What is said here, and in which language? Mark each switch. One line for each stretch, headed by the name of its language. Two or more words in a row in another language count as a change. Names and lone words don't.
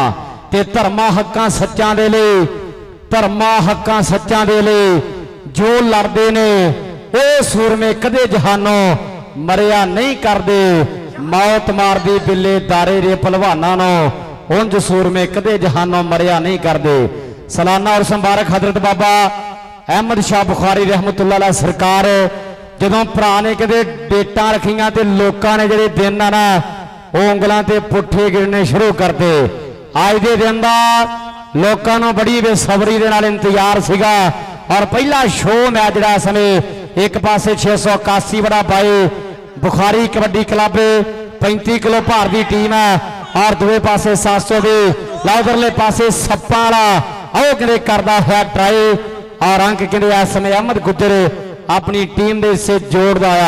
Punjabi: ਤੇ ਧਰਮਾਂ ਹੱਕਾਂ ਸੱਚਾਂ ਦੇ ਲਈ, ਧਰਮਾਂ ਹੱਕਾਂ ਸੱਚਾਂ ਦੇ ਲਈ ਜੋ ਲੜਦੇ ਨੇ ਓ ਸੂਰਮੇ ਕਦੇ ਜਹਾਨੋਂ ਮਰਿਆ ਨਹੀਂ ਕਰਦੇ। ਮੌਤ ਮਾਰਦੀ ਬਿੱਲੇ ਦਾਰੇ ਰੇ ਪਹਿਲਵਾਨਾਂ ਨੋ, ਉਂਜ ਸੂਰਮੇ ਕਦੇ ਜਹਾਨੋਂ ਮਰਿਆ ਨਹੀਂ ਕਰਦੇ। ਸਾਲਾਨਾ ਔਰ ਮੁਬਾਰਕ ਹਜ਼ਰਤ ਬਾਬਾ ਅਹਿਮਦ ਸ਼ਾਹ ਬੁਖਾਰੀ
Arabic: رحمة الله عليه
Punjabi: ਸਰਕਾਰ ਜਦੋਂ ਭਰਾ ਨੇ ਕਦੇ ਡੇਟਾਂ ਰੱਖੀਆਂ ਤੇ ਲੋਕਾਂ ਨੇ ਜਿਹੜੇ ਦਿਨ ਆ ਨਾ ਉਹ ਉਂਗਲਾਂ ਤੇ ਪੁੱਠੇ ਗਿਣਨੇ ਸ਼ੁਰੂ ਕਰਦੇ। ਅੱਜ ਦੇ ਦਿਨ ਦਾ ਲੋਕਾਂ ਨੂੰ ਬੜੀ ਬੇਸਬਰੀ ਦੇ ਨਾਲ ਇੰਤਜ਼ਾਰ ਸੀਗਾ ਔਰ ਪਹਿਲਾ
English: show match
Punjabi: ਜਿਹੜਾ ਇਸ ਸਮੇਂ ਇੱਕ ਪਾਸੇ 681 ਬੜਾ ਬਾਈ ਬੁਖਾਰੀ ਕਬੱਡੀ ਕਲੱਬ 35 ਕਿਲੋ ਭਾਰ ਦੀ ਟੀਮ ਹੈ ਔਰ ਦੂਏ ਪਾਸੇ 700 ਦੀ ਲਾਉਦਰਲੇ ਪਾਸੇ ਸੱਪਾਂ ਵਾਲਾ ਉਹ ਕਹਿੰਦੇ ਕਰਦਾ ਹੋਇਆ ਟਰਾਈ ਔਰ ਅੰਕ ਕਹਿੰਦੇ ਇਸ ਸਮੇਂ ਅਹਿਮਦ ਗੁੱਜਰ ਆਪਣੀ ਟੀਮ ਦੇ ਹਿੱਸੇ ਜੋੜਦਾ ਆ।